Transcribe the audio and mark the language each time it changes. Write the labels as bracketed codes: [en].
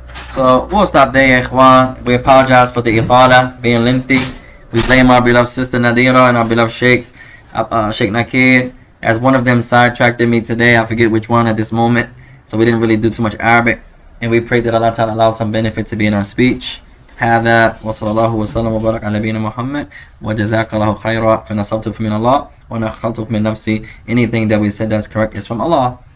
[en] So we'll stop there, ya ikhwan. We apologize for the itala being lengthy. We blame our beloved sister Nadira and our beloved Sheikh Nakir, as one of them sidetracked me today. I forget which one at this moment. So we didn't really do too much Arabic, and we pray that Allah Ta'ala allows some benefit to be in our speech. [ar] هذا وصلى الله وسلم وبارك على نبينا محمد وجزاك الله خيرا فنصبت من الله ونخلت من نفسي. [en] Anything that we said that's correct is from Allah.